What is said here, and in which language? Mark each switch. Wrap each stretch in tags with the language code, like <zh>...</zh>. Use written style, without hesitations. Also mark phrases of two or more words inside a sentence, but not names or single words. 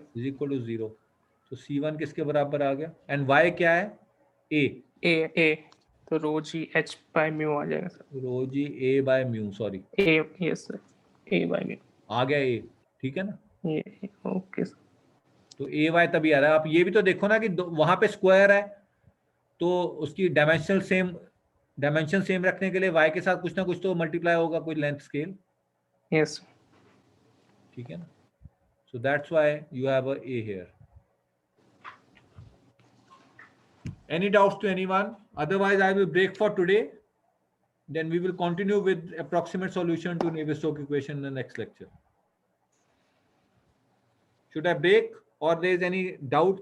<en>is equal to</en> <hi>0। तो C1 किसके बराबर आ गया? एंड y क्या है? a। तो रो जी</hi> <en>h by mu</en> <hi>आ जाएगा सर।</hi> <en>rho g a by mu, sorry a, yes sir, a by mu</en> <hi>आ गया a, ठीक है ना? ये ओके सर। तो a y तभी आ रहा है। आप ये भी तो देखो ना कि वहां पे स्क्वायर है, तो उसकी</hi> <en>dimension same</en> <hi>रखने के लिए y के साथ कुछ ना कुछ तो मल्टीप्लाई होगा, कोई</hi> <en>length scale,</en> <hi>यस ठीक है ना?</hi> <en>so that's why you have a a here. Any doubts to anyone? Otherwise, I will break for today. Then we will continue with approximate solution to Navier-Stokes equation in the next lecture. Should I break, or there is any doubt?</en>